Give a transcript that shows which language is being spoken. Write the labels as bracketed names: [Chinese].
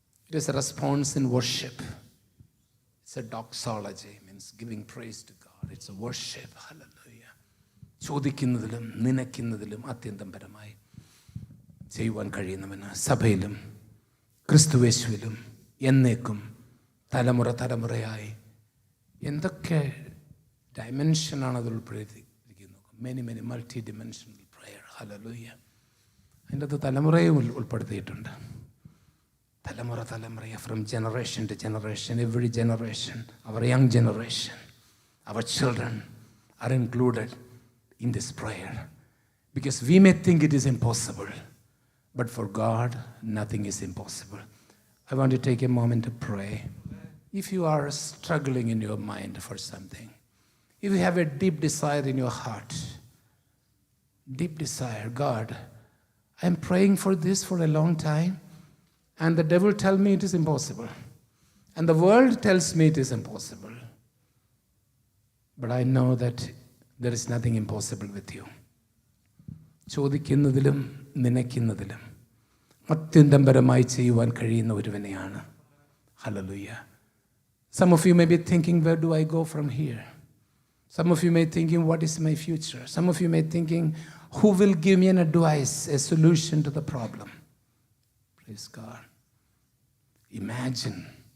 [English] It is a response in worship. It's a doxology, means giving praise to God. It's a worship. Hallelujah. [Malayalam] ചോദിക്കുന്നതിലും നനയ്ക്കുന്നതിലും അത്യന്തം പരമായി ചെയ്യുവാൻ കഴിയുന്നവന് സഭയിലും ക്രിസ്തുവേശുവിലും എന്നേക്കും തലമുറയായി എന്തൊക്കെ ഡയമെൻഷനാണ് അത് ഉൾപ്പെടുത്തിയിരിക്കുന്നത്. [English] Many multi dimensional prayer. [Malayalam] Hallelujah. അതിൻ്റെ അത് തലമുറയും ഉൾപ്പെടുത്തിയിട്ടുണ്ട്. [English] തലമുറ, from generation to generation, every generation, our young generation, our children are included in this prayer. Because we may think it is impossible, but for God nothing is impossible. I want to take a moment to pray. If you are struggling in your mind for something, if you have a deep desire in your heart, deep desire, God, I am praying for this for a long time, and the devil tells me it is impossible, and the world tells me it is impossible, but I know that there is nothing impossible with you. [Malayalam] ചോദിക്കുന്നതിലും നനയ്ക്കുന്നതിലും അത്യന്തം പരമായി ചെയ്യുവാൻ കഴിയുന്ന ഒരുവനെയാണ്. Hallelujah. [English] Some of you may be thinking, where do I go from here? Some of you may be thinking, what is my future? Some of you may be thinking, who will give me an advice, a solution to the problem? Praise God. Imagine.